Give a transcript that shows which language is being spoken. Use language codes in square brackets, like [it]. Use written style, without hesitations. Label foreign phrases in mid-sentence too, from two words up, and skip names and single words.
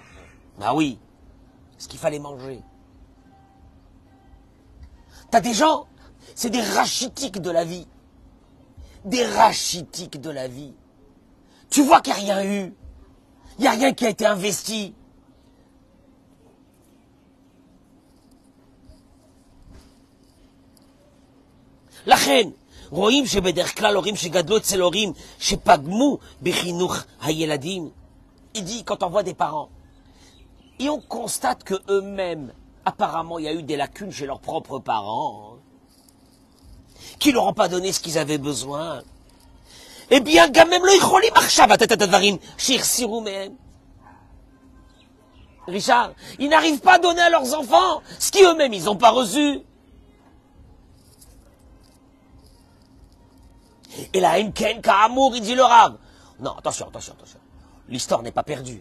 [fr] Ah oui, ce qu'il fallait manger. T'as des gens, c'est des rachitiques de la vie. Des rachitiques de la vie. Tu vois qu'il n'y a rien eu. Il n'y a rien qui a été investi. La reine, [he] רואים שבדרך כלל הורים שגדלו אצל הורים שפגמו בחינוך הילדים. [fr] Il dit, quand on voit des parents, et on constate que eux-mêmes, apparemment, il y a eu des lacunes chez leurs propres parents, hein, qui leur ont pas donné ce qu'ils avaient besoin. Eh bien, [he] גם הם לא יכולים עכשיו לתת את הדברים שהחסירו מהם. [fr] Richard, ils n'arrivent pas à donner à leurs enfants ce qu'eux-mêmes, ils n'ont pas reçu. Et là, Imken, Ka'amour, il dit le Rav. Non, attention. L'histoire n'est pas perdue.